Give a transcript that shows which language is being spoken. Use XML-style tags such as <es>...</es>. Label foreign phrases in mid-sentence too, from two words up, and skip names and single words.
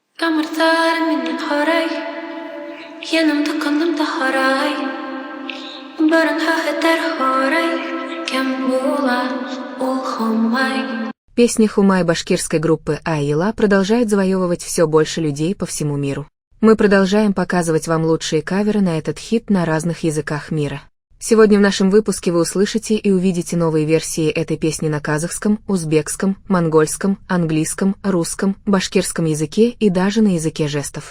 <ba>Жамырдар менен хорай,</ba> <tr>yanımda kanımda haray,</tr> <ba>барын хахетер хорай, кем була ул хомай.</ba> <ru>Песни Хумай башкирской группы Айла продолжают завоевывать все больше людей по всему миру. Мы продолжаем показывать вам лучшие каверы на этот хит на разных языках мира. Сегодня в нашем выпуске вы услышите и увидите новые версии этой песни на казахском, узбекском, монгольском, английском, русском, башкирском языке и даже на языке жестов.</ru>